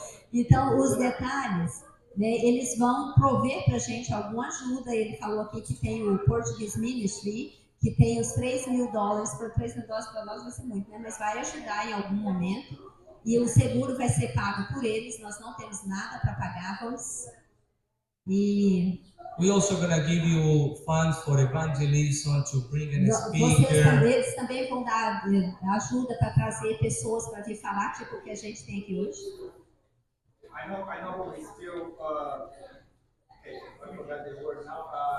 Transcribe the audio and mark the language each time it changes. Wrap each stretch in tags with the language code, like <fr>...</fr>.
<pt>Então, os detalhes, né, eles vão prover para a gente alguma ajuda. Ele falou aqui que tem o Portuguese Ministry, que tem os $3,000, por $3,000 para nós vai ser muito, né? Mas vai ajudar em algum momento. E o seguro vai ser pago por eles, nós não temos nada para pagar,</pt> <en>We also gonna give you funds for evangelism to bring in a speaker.</en> <pt>Eles também vão dar ajuda para trazer pessoas para vir falar, tipo o que a gente tem aqui hoje.</pt> <en>I know we still, okay, let me get the word now.</en>